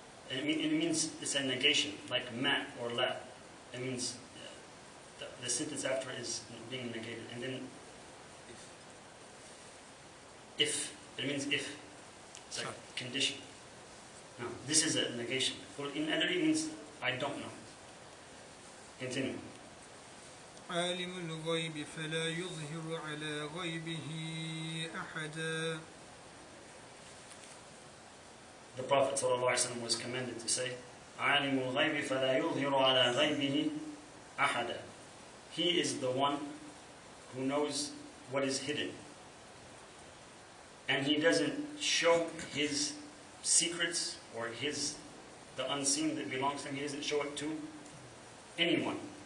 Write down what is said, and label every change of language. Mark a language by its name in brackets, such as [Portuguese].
[English] And it means it's a negation, like ma or la. It means the sentence after is being negated. And then if. It means if. It's like condition. No, this is a negation. In adri means I don't know. Continue. [Arabic] عالم الغيب فلا يظهر على غيبه أحدا. [English] The Prophet ﷺ was commanded to say, [Arabic] عالم الغيب فلا يظهر على غيبه أحدا. [English] He is the one who knows what is hidden. And he doesn't show his secrets or the unseen that belongs to him. He doesn't show it to anyone.